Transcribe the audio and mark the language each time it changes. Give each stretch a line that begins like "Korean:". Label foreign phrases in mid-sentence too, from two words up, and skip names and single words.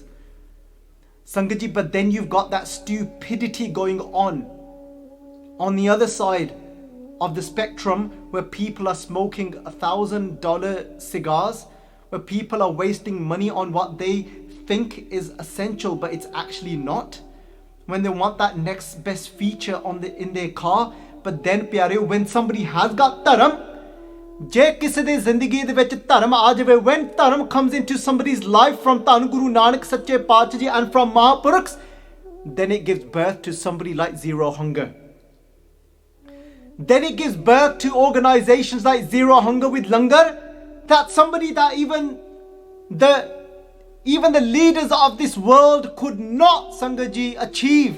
English: Sangatji, but then you've got that stupidity going on the other side of the spectrum, where people are smoking $1,000 cigars, where people are wasting money on what they think is essential, but it's actually not. When they want that next best feature in their car, but then pyareo, when somebody has got dharam,
Punjabi: ਜੇ ਕਿਸੇ ਦੀ ਜ਼ਿੰਦਗੀ ਦੇ ਵਿੱਚ ਧਰਮ ਆ ਜਾਵੇ,
English: when ਧਰਮ comes into somebody's life from
Punjabi: ਧੰਨ ਗੁਰੂ ਨਾਨਕ ਸੱਚੇ ਪਾਤਸ਼ਾਹ ਜੀ
English: and from Mahapurukhs, then it gives birth to somebody like Zero Hunger. Then it gives birth to organizations like Zero Hunger with Langar, that somebody that even the leaders of this world could not, Sangatji, achieve.